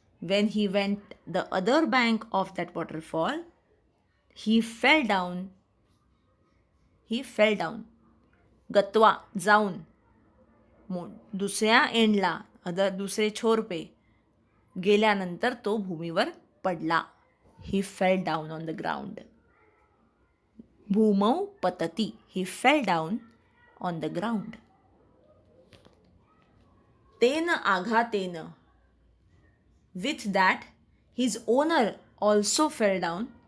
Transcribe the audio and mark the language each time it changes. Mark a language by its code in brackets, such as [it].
[en] When he went the other bank of that waterfall, he fell down. He fell down. [sa] गत्वा [mr] जाऊन, दुसऱ्या एंडला, [hi] दुसरे छोर पे [mr] गेल्यानंतर तो भूमीवर पडला. [en] He fell down on the ground. [sa] भूमौ पतती. [en] He fell down on the ground. [sa] तेन आघातेन, [en] with that his owner also fell down.